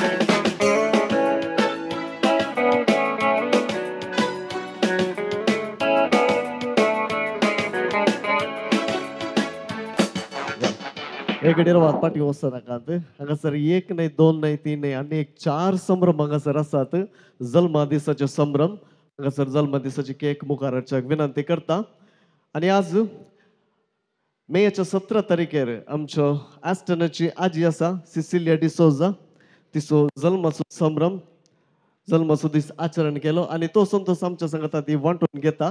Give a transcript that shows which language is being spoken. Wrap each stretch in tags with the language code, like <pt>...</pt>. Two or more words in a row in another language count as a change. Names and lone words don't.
<kok>एक वाद पाठी वचनाकात हांगासर एक नाही, दोन नाही, तीन नाही, आणि एक 4 संभ्रम हांगासर आसात. जल्मा दिसाचे संभ्रम हांगासर जल्मा दिसाची केक मुखार हाडच्याक विनंती करता. आणि आज मेच्या 17 तारखेर आमच्या ॲस्टनाची आजी आसा सिसिलिया डिसोजा. तिचो जल्माचो संभ्रम, जल्माचो दीस आचरण केलो आणि तो संतोष आमच्या संगता ती वांटून घेता.</kok>